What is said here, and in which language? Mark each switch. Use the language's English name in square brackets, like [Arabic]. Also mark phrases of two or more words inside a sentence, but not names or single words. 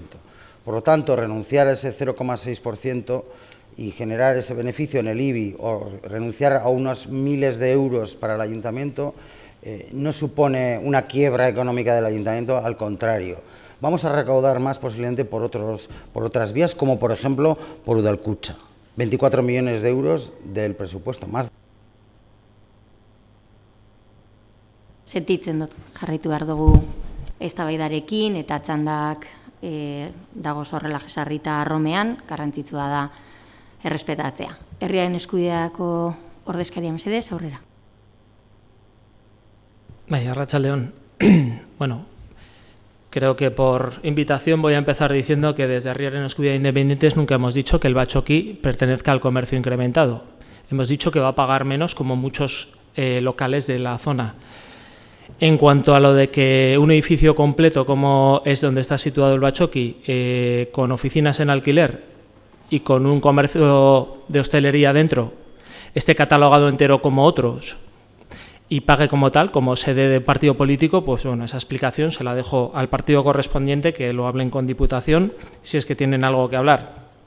[Spanish] Por lo tanto, renunciar a ese 0,6% y generar ese beneficio en el IBI o renunciar a unos miles de euros para el ayuntamiento no supone una quiebra económica del ayuntamiento, al contrario. Vamos a recaudar más posiblemente por otras vías, como por ejemplo por Udalkutxa. 24 millones de euros del presupuesto, más. [Basque] Sentitzen dut, jarraitu behar dugu eztabaidarekin eta txandak dago horrela jesarrita arromean, garrantzitsua da errespetatzea. Herriaren eskubideako ordezkaria mesedez, aurrera. Arratsaldeon. [Spanish] Bueno, creo que por invitación voy a empezar diciendo que desde Herriaren Eskubidea Independientes nunca hemos dicho que el Batzoki pertenezca al comercio incrementado. Hemos dicho que va a pagar menos, como muchos locales de la zona. En cuanto a lo de que un edificio completo, como es donde está situado el Batzoki, con oficinas en alquiler y con un comercio de hostelería dentro, esté catalogado entero como otros y pague como tal, como sede de partido político, pues bueno, esa explicación se la dejo al partido correspondiente, que lo hablen con Diputación, si es que tienen algo que hablar.